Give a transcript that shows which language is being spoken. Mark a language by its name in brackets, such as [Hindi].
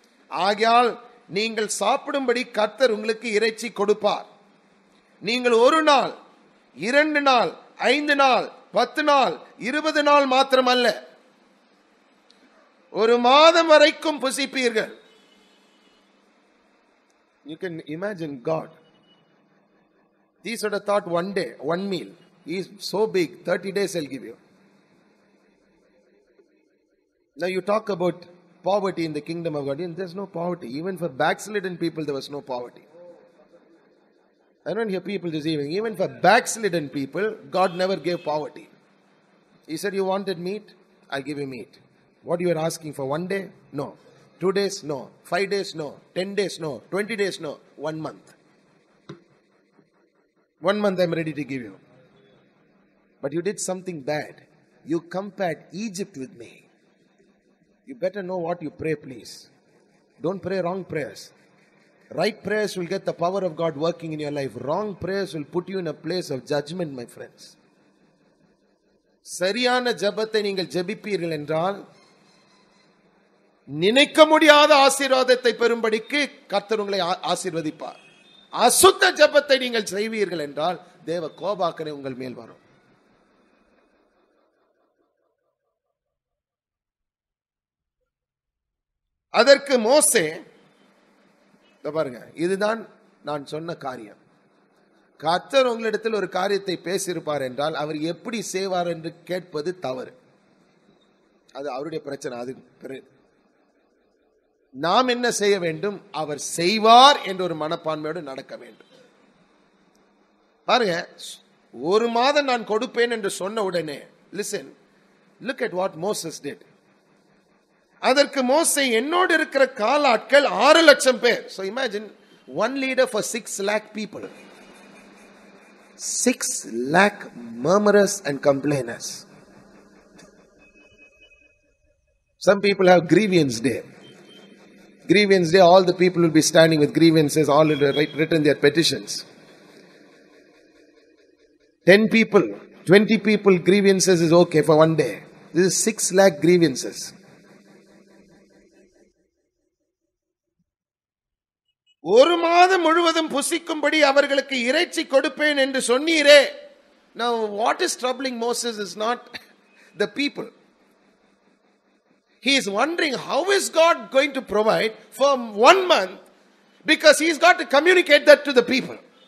[Tamil] ஆகையால் நீங்கள் சாப்பிடும்படி கர்த்தர் உங்களுக்கு இறைச்சி கொடுப்பார். நீங்கள் 1 நாள், 2 நாள், 5 நாள், 10 நாள், 20 நாள் மாத்திரமல்ல, 1 மாதம் வரைக்கும் புசிப்பீர்கள். [English] You can imagine God. These would have thought one day, one meal. He is so big, 30 days I'll give you. Now you talk about poverty in the kingdom of God. There's no poverty. Even for backslidden people there was no poverty. I don't hear people this evening. Even for backslidden people, God never gave poverty. He said, you wanted meat? I'll give you meat. What you are asking for? 1 day? No. 2 days? No. 5 days? No. 10 days? No. 20 days? No. 1 month. 1 month I'm ready to give you. But you did something bad. You compared Egypt with me. You better know what you pray, please. Don't pray wrong prayers. Right prayers will get the power of God working in your life. Wrong prayers will put you in a place of judgment, my friends. [Tamil] சரியான ஜெபத்தை நீங்கள் ஜெபிப்பீர்கள் என்றால் நினைக்க முடியாத ஆசீர்வாதத்தை பெறும்படிக்கு கர்த்தர் உங்களை ஆசீர்வதிப்பார். அசுத்த ஜெபத்தை நீங்கள் செய்வீர்கள் என்றால் தேவ கோபாக்கனை உங்கள் மேல் வரும். அதற்கு மோசே, பாருங்க, இதுதான் நான் சொன்ன காரியம். கர்த்தர் உங்களிடத்தில் ஒரு காரியத்தை பேசியிருப்பார் என்றால் அவர் எப்படி செய்வார் என்று கேட்பது தவறு. அது அவருடைய பிரச்சனை. அது நாம் என்ன செய்ய வேண்டும்? அவர் செய்வார் என்ற ஒரு மனப்பான்மையோடு நடக்க வேண்டும். பாருங்க, 1 மாதம் நான் கொடுப்பேன் என்று சொன்ன உடனே, [English] listen, look at what Moses did. [Tamil] அதற்கு மோசே, என்னோடு இருக்கிற காலாட்கள் 6 லட்சம் பேர். [English] So imagine One leader for 6 lakh people. 6 lakh murmurers and complainers. Some people have grievance day. Grievance day, all the people will be standing with grievances, all written their petitions. 10 people, 20 people grievances is okay for one day. This is 6 lakh grievances. [Tamil] ஒரு மாதம் முழுவதும் புசிக்கும்படி அவர்களுக்கு இறைச்சி கொடுப்பேன் என்று சொன்னீரே. [English] Now what is troubling Moses is not the people. He is wondering how is God going to provide for 1 month, because he's got to communicate that to the people.